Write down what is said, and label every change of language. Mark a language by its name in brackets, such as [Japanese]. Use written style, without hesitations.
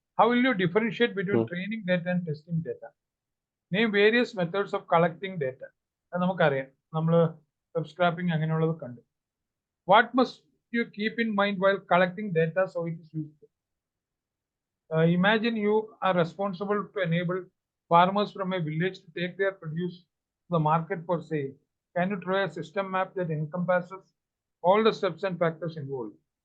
[English] How will you differentiate between training data and testing data? Name various methods of collecting data. [Malayalam] അത് നമുക്കറിയാം, നമ്മൾ web scrapping അങ്ങനെയുള്ളത് കണ്ടു. [English] What must you keep in mind while collecting data so it is useful? Imagine you are responsible to enable farmers from a village to take their produce the market for sale. Can you draw a system map that encompasses all the steps and factors involved?